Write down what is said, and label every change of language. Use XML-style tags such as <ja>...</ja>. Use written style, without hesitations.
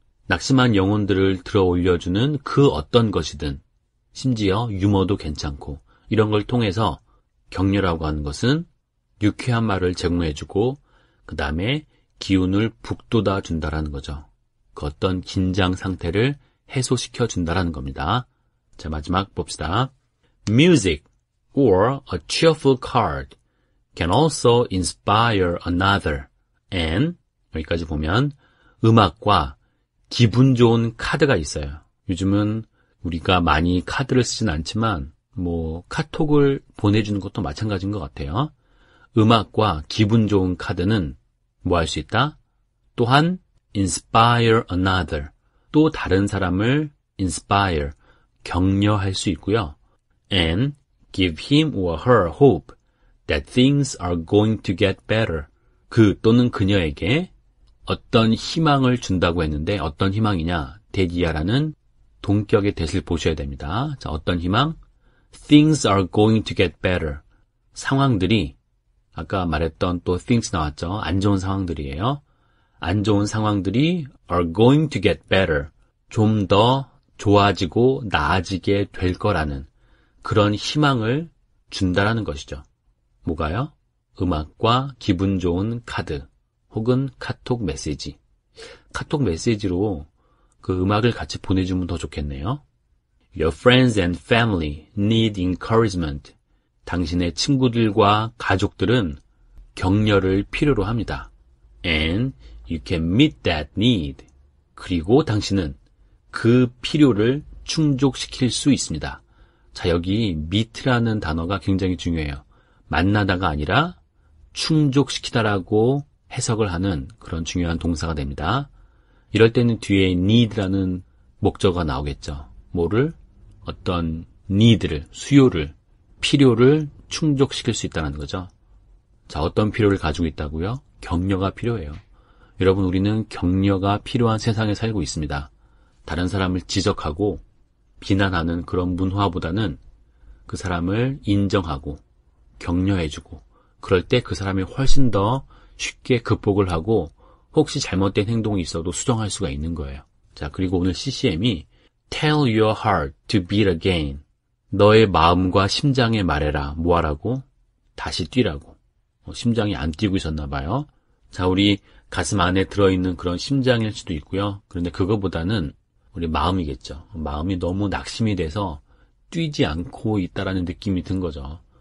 <ko>낙심한 영혼들을 들어 올려주는 그 어떤 것이든, 심지어 유머도 괜찮고, 이런 걸 통해서 격려라고 하는 것은 유쾌한 말을 제공해주고, 그 다음에 기운을 북돋아 준다라는 거죠. 그 어떤 긴장 상태를 해소시켜 준다라는 겁니다. 자, 마지막 봅시다.</ko> <en>Music or a cheerful card can also inspire another.</en> <ko>And 여기까지 보면 음악과 기분 좋은 카드가 있어요. 요즘은 우리가 많이 카드를 쓰진 않지만 카톡을 보내주는 것도 마찬가지인 것 같아요. 음악과 기분 좋은 카드는 뭐 할 수 있다? 또한 inspire another, 또 다른 사람을 inspire, 격려할 수 있고요.</ko> <en>And give him or her hope that things are going to get better.</en> <ko>그 또는 그녀에게 어떤 희망을 준다고 했는데 어떤 희망이냐? 대기야라는 동격의 대를 보셔야 됩니다. 자, 어떤 희망?</ko> <en>Things are going to get better.</en> <ko>상황들이 아까 말했던 또 things 나왔죠. 안 좋은 상황들이에요. 안 좋은 상황들이</ko> <en>are going to get better.</en> <ko>좀 더 좋아지고 나아지게 될 거라는 그런 희망을 준다라는 것이죠. 뭐가요? 음악과 기분 좋은 카드 혹은 카톡 메시지. 카톡 메시지로 그 음악을 같이 보내주면 더 좋겠네요.</ko> <en>Your friends and family need encouragement.</en> <ko>당신의 친구들과 가족들은 격려를 필요로 합니다.</ko> <en>And you can meet that need.</en> <ko>그리고 당신은 그 필요를 충족시킬 수 있습니다. 자, 여기 meet라는 단어가 굉장히 중요해요. 만나다가 아니라 충족시키다라고 해석을 하는 그런 중요한 동사가 됩니다. 이럴 때는 뒤에 need라는 목적어가 나오겠죠. 뭐를? 어떤 need를, 수요를, 필요를 충족시킬 수 있다는 거죠. 자, 어떤 필요를 가지고 있다고요? 격려가 필요해요. 여러분, 우리는 격려가 필요한 세상에 살고 있습니다. 다른 사람을 지적하고 비난하는 그런 문화보다는 그 사람을 인정하고 격려해주고, 그럴 때 그 사람이 훨씬 더 쉽게 극복을 하고 혹시 잘못된 행동이 있어도 수정할 수가 있는 거예요. 자, 그리고 오늘 CCM이</ko> <en>Tell your heart to beat again.</en> <ko>너의 마음과 심장에 말해라. 뭐 하라고? 다시 뛰라고. 심장이 안 뛰고 있었나 봐요. 자, 우리 가슴 안에 들어있는 그런 심장일 수도 있고요. 그런데 그거보다는 우리 마음이겠죠. 마음이 너무 낙심이 돼서 뛰지 않고 있다라는 느낌이 든 거죠.</ko>